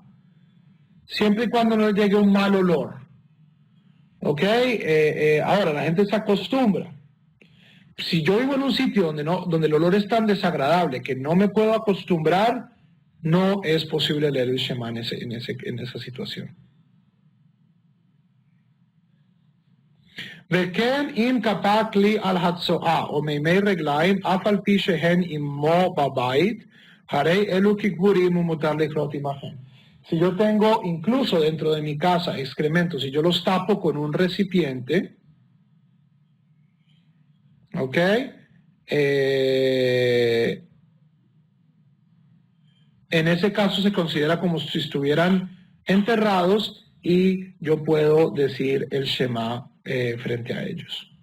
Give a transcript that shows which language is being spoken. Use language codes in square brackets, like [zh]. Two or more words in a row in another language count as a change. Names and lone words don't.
[es] Siempre y cuando no llegue un mal olor. ¿Ok? Ahora, la gente se acostumbra. Si yo vivo en un sitio donde el olor es tan desagradable que no me puedo acostumbrar, no es posible leer el Shema en esa situación. [he] וכן אם כפה כלי על הצואה או מימי רגליים, אף על פי שהן עמו בבית, הרי אלו כגבורים ומותר לקרות עמכם. [es] Si yo tengo incluso dentro de mi casa excrementos y yo los tapo con un recipiente, ¿ok? En ese caso se considera como si estuvieran enterrados y yo puedo decir el Shema frente a ellos.